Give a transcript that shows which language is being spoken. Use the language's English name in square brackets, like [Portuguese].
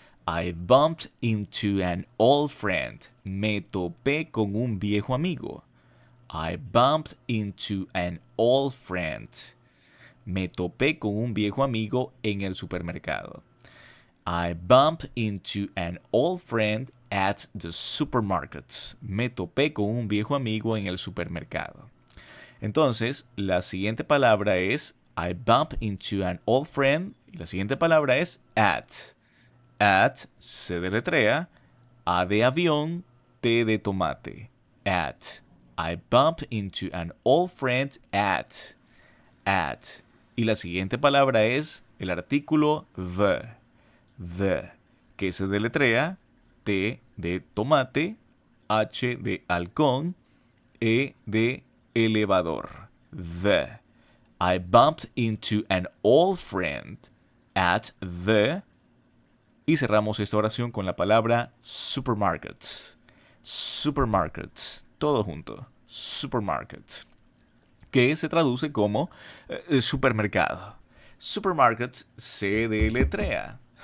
[English] I bumped into an old friend. [Spanish] Me topé con un viejo amigo. [English] I bumped into an old friend. [Spanish] Me topé con un viejo amigo en el supermercado. [English] I bumped into an old friend at the supermarket. [Spanish] Me topé con un viejo amigo en el supermercado. Entonces, la siguiente palabra es [English] I bumped into an old friend. [Spanish] Y la siguiente palabra es at. At se deletrea A de avión, T de tomate. At. [English] I bumped into an old friend at. At. [Spanish] Y la siguiente palabra es el artículo the, que se deletrea T de tomate, H de halcón, E de elevador. [English] The. I bumped into an old friend at the. [Spanish] Y cerramos esta oración con la palabra supermarkets. Supermarkets. Todo junto. Supermarkets. Que se traduce como supermercado. Supermarkets se deletrea.